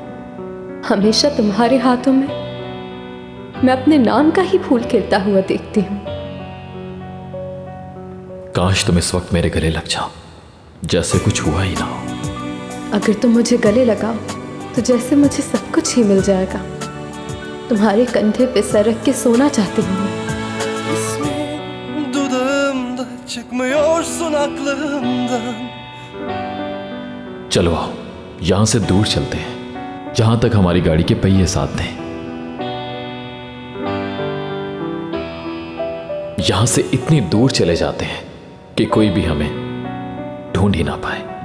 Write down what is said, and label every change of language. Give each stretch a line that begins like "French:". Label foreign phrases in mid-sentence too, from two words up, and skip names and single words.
Hindi: हमेशा तुम्हारे हाथों में मैं अपने नाम का ही फूल खिलता हुआ देखती हूँ। काश तुम इस वक्त मेरे गले लग जाओ, जैसे कुछ हुआ ही ना हो। अगर तुम मुझे गले लगाओ तो जैसे मुझे सब कुछ ही मिल जाएगा। तुम्हारे कंधे पे सर रख के सोना चाहती हूँ।
Turkish: Dudağımda çıkmıyorsun aklımdan.
Hindi: चलो आओ, यहां से दूर चलते हैं, जहां तक हमारी गाड़ी के पहिए साथ दें। यहां से इतनी दूर चले जाते हैं कि कोई भी हमें ढूंढ ही ना पाए।